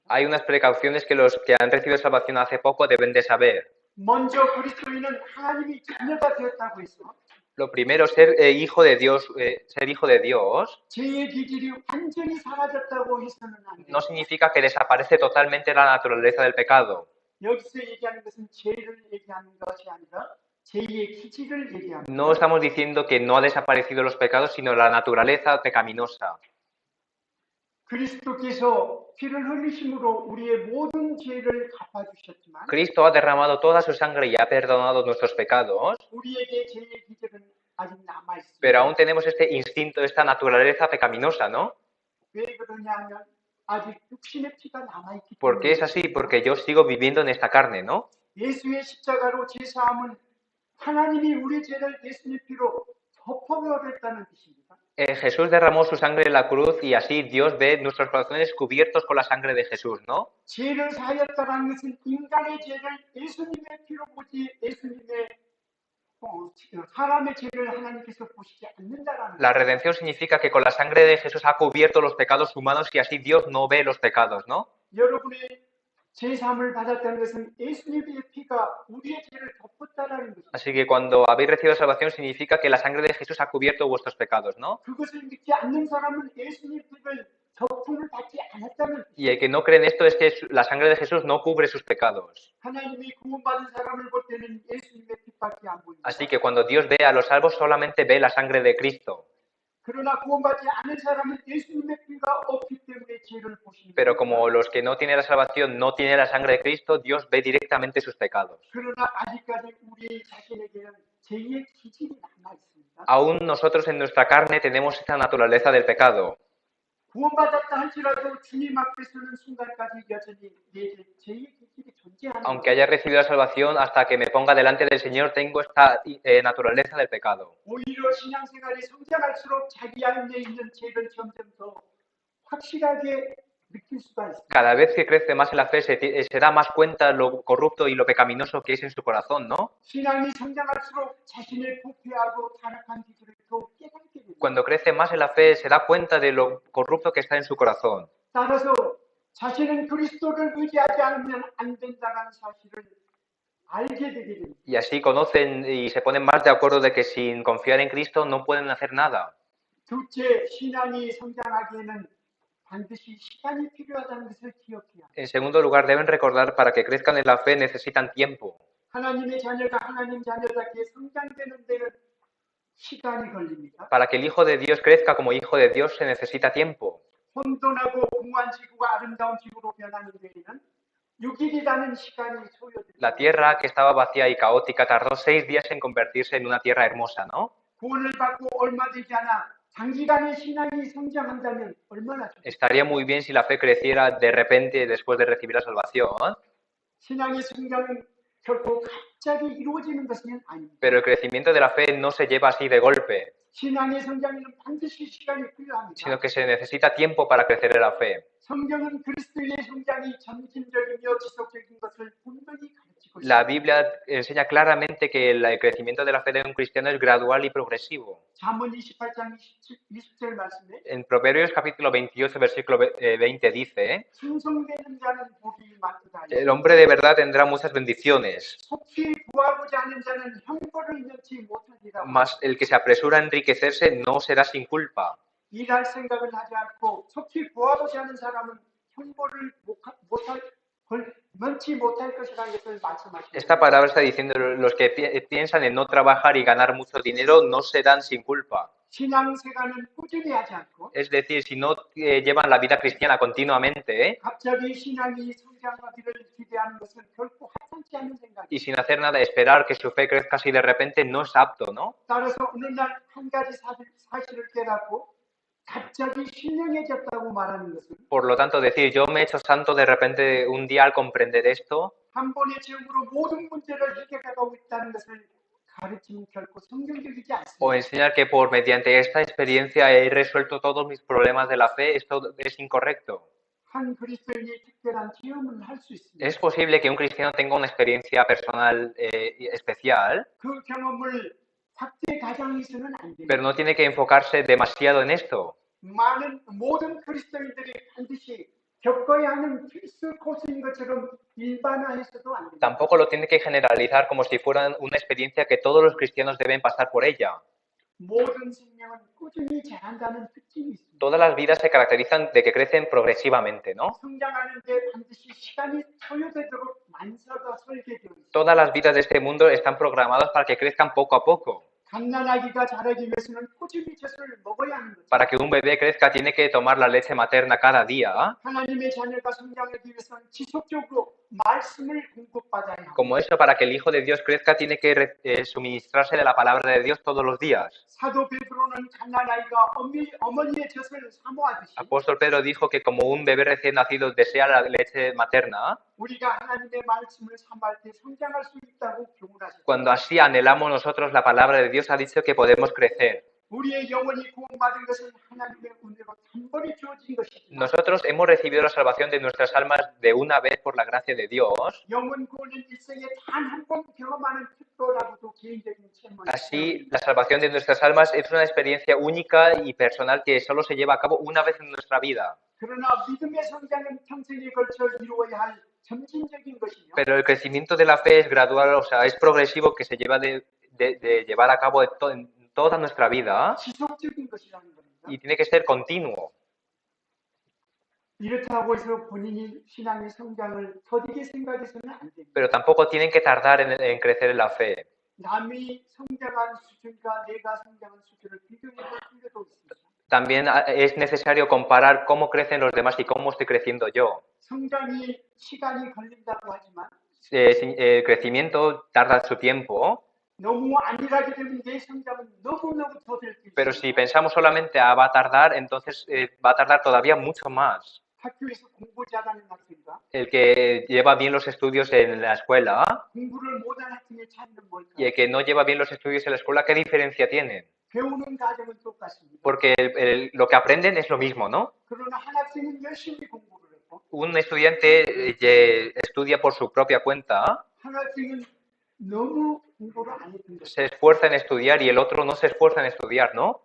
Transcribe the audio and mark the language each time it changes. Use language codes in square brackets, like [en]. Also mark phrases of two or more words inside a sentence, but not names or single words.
[es] Hay unas precauciones que los que han recibido salvación hace poco deben de saber. [ko] 먼저 그리스도인은 하나님의 자녀가 되었다고 해서 [es] Lo primero, ser hijo de Dios, [ko] 죄의 기질이 완전히 사라졌다고 해서는 안 돼요. [es] no significa que desaparece totalmente la naturaleza del pecado. [ko] 여기서 얘기하는 것은 죄를 얘기하는 것이 아니라 죄의 기질을 얘기합니다. [es] No estamos diciendo que no ha desaparecido los pecados, sino la naturaleza pecaminosa. [ko] 그리스도께서 피를 흘리심으로 우리의 모든 죄를 갚아주셨지만 [es] Cristo ha derramado toda su sangre y ha perdonado nuestros pecados, [ko] 우리에게 죄의 기질은 아직 남아있습니다. [es] pero aún tenemos este instinto, esta naturaleza pecaminosa, ¿no? [ko] 왜 그러냐 하면 아직 육신의 피가 남아있기 [es] ¿Por qué es [ko] 때문에 [es] así? Porque yo sigo viviendo en esta carne, ¿no? [ko] 예수의 십자가로 제사함은 하나님이 우리 죄를 예수의 피로 덮어버렸다는 뜻입니다. [es] Jesús derramó su sangre en la cruz y así Dios ve nuestros corazones cubiertos con la sangre de Jesús, ¿no? [ko] 죄를 사였다는 것은 인간의 죄를 예수님의 피로 보지 예수님의 사람의 죄를 하나님께서 보시지 않는다라는 [es] La redención significa que con la sangre de Jesús ha cubierto los pecados humanos y así Dios no ve los pecados, ¿no? [ko] 여러분의 제사함을 받았다는 것은 예수님의 피가 우리의 죄를 덮었다라는 것입니다. [es] Así que cuando habéis recibido salvación significa que la sangre de Jesús ha cubierto vuestros pecados, ¿no? [ko] 그것을 믿지 않는 사람은 예수님 피를 덮음을 받지 않았다는 뜻입니다. [es] Y el que no cree en esto es que la sangre de Jesús no cubre sus pecados. [ko] 하나님이 구원받은 사람을 볼 때는 예수님의 피밖에 안 보입니다. [es] Así que cuando Dios ve a los salvos solamente ve la sangre de Cristo. [ko] 그러나 구원받지 않은 사람은 예수님의 피가 없기 때문에 죄를 보십니다. [es] Pero como los que no tienen la salvación no tienen la sangre de Cristo, Dios ve directamente sus pecados. [ko] 그러나 아직까지 우리 자신에게는 죄의 기질이 남아 있습니다. [es] Aún nosotros en nuestra carne tenemos esta naturaleza del pecado. [ko] 구원받았다 할지라도 주님 앞에 서는 순간까지 여전히 내 죄의 기질이 존재하는 [es] Aunque haya recibido la salvación, hasta que me ponga delante del Señor, tengo esta naturaleza del pecado. [ko] 오히려 신앙생활이 성장할수록 자기 안에 있는 죄를 점점 더 확실하게 느낄 수가 있습니다. [es] Cada vez que crece más en la fe, se da más cuenta lo corrupto y lo pecaminoso que es en su corazón, ¿no? [ko] 신앙이 성장할수록 자신의 부패하고 타락한 기질을 더욱 깨닫게 됩니다. [es] Cuando crece más en la fe, se da cuenta de lo corrupto que está en su corazón. [ko] 따라서 자신은 그리스도를 의지하지 않으면 안 된다는 사실을 알게 되게 됩니다. [es] Y así conocen y se ponen más de acuerdo de que sin confiar en Cristo no pueden hacer nada. [ko] 둘째, 신앙이 성장하기에는 반드시 시간이 필요하다는 것을 기억해야 합니다. [es] En segundo lugar, deben recordar para que crezcan en la fe necesitan tiempo. [ko] 하나님의 자녀가 하나님 자녀답게 성장되는 데는 시간이 걸립니다. [es] Para que el Hijo de Dios crezca como Hijo de Dios se necesita tiempo. [ko] 혼돈하고 공허한 지구가 아름다운 지구로 변하는 데에는 6일이라는 시간이 소요됩니다. [es] La tierra que estaba vacía y caótica tardó 6 días en convertirse en una tierra hermosa, ¿no? [ko] 구원을 받고 얼마 되지 않아 장기간의 신앙이 성장한다면 얼마나 좋을까요? [es] Estaría muy bien si la fe creciera de repente después de recibir la salvación, [ko] 신앙의 성장은 결코 갑자기 이루어지는 것은 아닙니다. [es] pero el crecimiento de la fe no se lleva así de golpe. [ko] 신앙의 성장에는 반드시 시간이 필요합니다. [es] sino que se necesita tiempo para crecer en la fe. [ko] 성경은 그리스도의 성장이 점진적이며 지속적인 것을 분명히 가르치고 [es] La [ko] 있습니다. [es] Biblia enseña claramente que el crecimiento de la fe de un cristiano es gradual y progresivo. [ko] 잠언 28장 20절 말씀에 [es] En Proverbios capítulo 28, versículo 20 dice, [ko] 충성되는 자는 복이 많도다. [es] el hombre de verdad tendrá muchas bendiciones, [ko] 속히 구하고자 하는 자는 형벌을 면치 못하리라. [es] mas el que se apresura a enriquecerse no será sin culpa. [ko] 일할 생각을 하지 않고 속히 구하고자 하는 사람은 형벌을 면치 못할 것이라는 것을 말씀하십니다. [es] Esta palabra está diciendo los que piensan en no trabajar y ganar mucho dinero no serán sin culpa. [ko] 신앙생활은 꾸준히 하지 않고 [es] Es decir, si no llevan la vida cristiana continuamente [ko] 갑자기 신앙이 성장하기를 기대하는 것은 결코 합당치 않은 생각이에요. [es] y sin hacer nada esperar que su fe crezca así de repente no es apto, ¿no? [ko] 따라서 어느 날 한 가지 사실을 깨닫고 갑자기 신령해졌다고 말하는 것은 [es] Por lo tanto, decir yo me he hecho santo de repente un día al comprender esto [ko] 한 번의 체험으로 모든 문제를 해결하고 있다는 것을 가르치면 결코 성경적이지 [es] o [ko] 않습니다. [es] enseñar que por mediante esta experiencia he resuelto todos mis problemas de la fe, esto es incorrecto. [ko] 한 그리스도인이 특별한 체험을 할 수 있습니다. [es] Es posible que un cristiano tenga una experiencia personal especial, [ko] 그 경험을 확대 가장해서는 안 됩니다. [es] pero no tiene que enfocarse demasiado en esto. [ko] 모든 그리스도인들이 반드시 겪어야 하는 필수 코스인 것처럼 일반화해서도 안 됩니다. [es] Tampoco lo tiene que generalizar como si fuera una experiencia que todos los cristianos deben pasar por ella. [ko] 모든 생명은 꾸준히 자란다는 특징이 있습니다. [es] Todas las vidas se caracterizan de que crecen progresivamente, ¿no? [ko] 성장하는데 반드시 시간이 소요되도록 만사가 설계되어 있습니다. [es] Todas las vidas de este mundo están programadas para que crezcan poco a poco. [ko] 갓난아기가 자라기 위해서는 꾸준히 젖을 먹어야 하는 거죠. [es] Para que un bebé crezca tiene que tomar la leche materna cada día. [ko] 하나님의 자녀가 성장하기 위해서는 지속적으로 말씀을 공급받아야 합니다. [es] Como eso, para que el Hijo de Dios crezca tiene que suministrarse de la palabra de Dios todos los días. [ko] 사도 베드로는 갓난아이가 어머니의 젖을 사모하듯이 [es] Apóstol Pedro dijo que como un bebé recién nacido desea la leche materna, [ko] 우리가 하나님의 말씀을 사모할 때 성장할 수 있다고 교훈하셨습니다. [es] cuando así anhelamos nosotros la palabra de Dios, ha dicho que podemos crecer. [ko] 우리의 영혼이 구원받은 것은 하나님의 은혜로 단번에 주어진 것이지만 [es] Nosotros hemos recibido la salvación de nuestras almas de una vez por la gracia de Dios. [ko] 영혼 구원은 일생에 단 한 번 경험하는 특별하고도 개인적인 체험입니다. [es] Así, la salvación de nuestras almas es una experiencia única y personal que solo se lleva a cabo una vez en nuestra vida. [ko] 그러나 믿음의 성장은 평생에 걸쳐 이루어야 할 점진적인 것이며 [es] Pero el crecimiento de la fe es gradual, o sea, es progresivo, que se lleva de llevar a cabo en toda nuestra vida [ko] 지속적인 것이라는 겁니다. [es] y tiene que ser continuo. [ko] 이렇다고 해서 본인이 신앙의 성장을 더디게 생각해서는 안 됩니다. [es] Pero tampoco tienen que tardar en crecer en la fe. [ko] 남이 성장한 수준과 내가 성장한 수준을 비교해 볼 필요도 있습니다. [es] También es necesario comparar cómo crecen los demás y cómo estoy creciendo yo. [ko] 성장이 시간이 걸린다고 하지만 [es] El crecimiento tarda su tiempo, [ko] 너무 안일하게 되면 내 성장은 너무너무 더 될 수 있습니다. [es] pero si pensamos solamente va a tardar, entonces va a tardar todavía mucho más. [ko] 학교에서 공부 잘하는 학생과 [es] El que lleva bien los estudios en la escuela [ko] 공부를 못한 학생의 차이는 뭘까? [es] y el que no lleva bien los estudios en la escuela, ¿qué diferencia tienen? [ko] 배우는 과정은 똑같습니다. [es] Porque lo que aprenden es lo mismo, ¿no? [ko] 그러나 한 학생은 열심히 공부를 했고 [es] Un estudiante estudia por su propia cuenta, [ko] 한 학생은 너무 공부를 안 했던 거죠. [es] se esfuerza en estudiar y el otro no se esfuerza en estudiar, ¿no?